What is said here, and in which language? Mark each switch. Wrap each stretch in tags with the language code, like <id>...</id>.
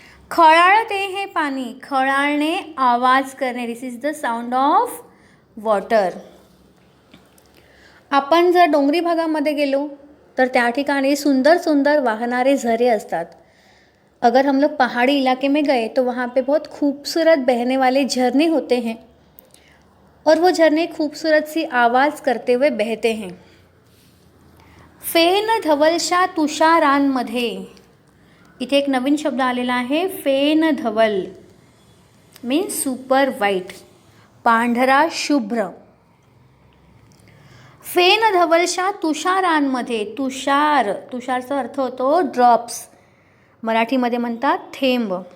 <mr>खळाळते हे पाणी, खळाळणे आवाज करणे,</mr> <en>This is the sound of water.</en> <mr>आपण जर डोंगरी भागामध्ये गेलो तर त्या ठिकाणी सुंदर सुंदर वाहणारे झरे असतात.</mr> <hi>अगर हम लोग पहाड़ी इलाके में गए तो वहाँ पे बहुत खूबसूरत बहने वाले झरने होते हैं और वो झरने खूबसूरत सी आवाज़ करते हुए बहते हैं.</hi> <mr>फेन धवलशा तुषारांमध्ये, इथे एक नवीन शब्द आलेला आहे, फेन धवल मीन्स</mr> <en>super white,</en> <mr>पांढरा शुभ्र. फेन धवलशा तुषारांमध्ये, तुषार, तुषारचा अर्थ होतो ड्रॉप्स, मराठीमध्ये म्हणतात थेंब.</mr>